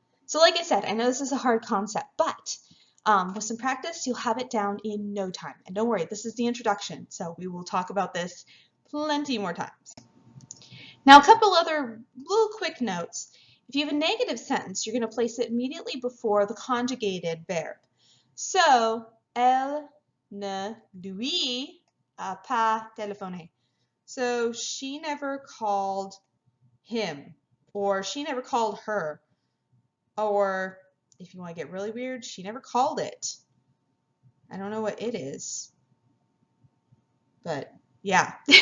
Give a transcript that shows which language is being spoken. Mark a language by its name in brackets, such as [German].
[English] So like I said, I know this is a hard concept, but with some practice, you'll have it down in no time. And don't worry, this is the introduction, so we will talk about this plenty more times. Now, a couple other little quick notes. If you have a negative sentence, you're going to place it immediately before the conjugated verb. [French] So, elle ne lui a pas téléphoné. [English] So she never called him, or she never called her, or if you want to get really weird, she never called it. I don't know what it is, but yeah.